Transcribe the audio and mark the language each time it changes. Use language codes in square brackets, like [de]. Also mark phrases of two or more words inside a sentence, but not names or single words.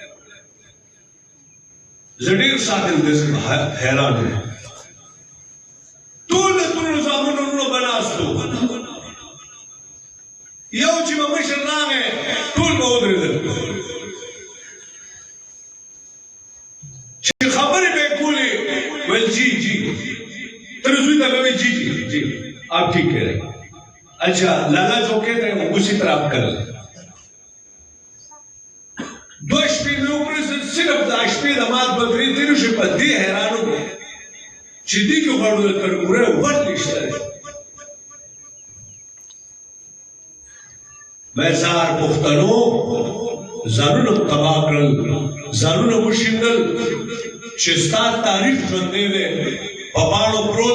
[ps] زه ډېر ساتل داسې حیران یم ټول د ترونو زامنو وروڼو به ناستو یو چې به مشر راغی ټول به ودرېدل چې خبرې به یې کولې ویل جی جی تر زوی ته به ویل جی جی جی [ur] آپ ٹھیک کہہ رہے اچھا لالا جو کہتے ہیں اسی طرح آپ کر لیں [ps] دو شپې مې وکړې صرف دا شپې د مات بدرې تېرې شوې په دې حیران وم چې دې کې غواړو د تربورۍ ور نشته دی بیزار پښتنو ځانونه تباه کړل ځانونه وشیندل چې ستا تاریخ ژوندی دی په پاڼو پروت